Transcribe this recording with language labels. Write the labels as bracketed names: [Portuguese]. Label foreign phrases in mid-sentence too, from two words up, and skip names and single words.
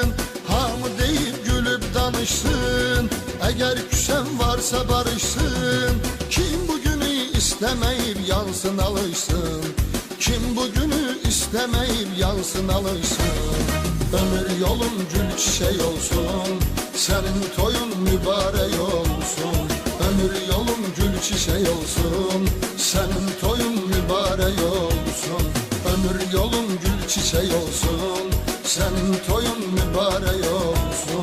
[Azerbaijani] Hamı deyib gülüb danışsın, əgər küsən varsa barışsın. Kim bugünü istəməyib yansın alışsın, kim bugünü istəməyib yansın alışsın. [Turkish] Ömür yolun gül çiçek olsun, senin toyun mübarek olsun. Ömür yolun gül çiçek olsun, senin toyun mübarek olsun. Ömür yolun gül çiçek olsun, senin toyun mübarek olsun.